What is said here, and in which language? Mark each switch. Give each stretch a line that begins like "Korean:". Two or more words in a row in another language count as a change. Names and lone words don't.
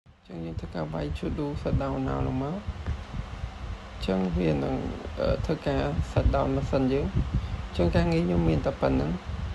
Khmer: ចឹងយើងធ្វើការវាយ
English: to do shut down now
Khmer: លងមកចឹងវានឹងធ្វើការ
English: shut down
Khmer: ម៉ាស៊ីនយើងចឹងការងារខ្ញុំមានតែប៉ុណ្្នឹង